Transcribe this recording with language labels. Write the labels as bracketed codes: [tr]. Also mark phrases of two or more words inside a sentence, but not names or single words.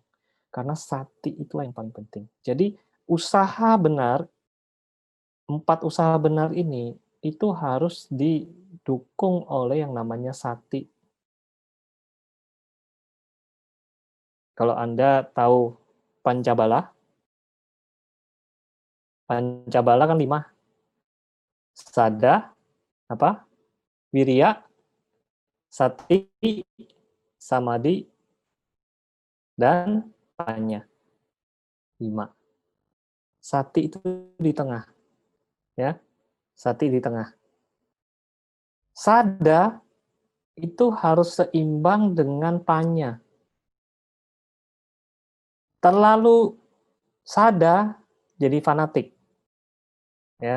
[id] Karena sati itulah yang paling penting. Jadi usaha benar, 4 usaha benar ini, itu harus didukung oleh yang namanya sati. Kalau Anda tahu Pancabala, Pancabala kan 5. Sada, apa? Wirya, [pi] sati, samadhi, [id] dan panya. 5. Sati itu di tengah, ya. Sati di tengah. Sada itu harus seimbang dengan panya. Terlalu sada jadi fanatik, ya.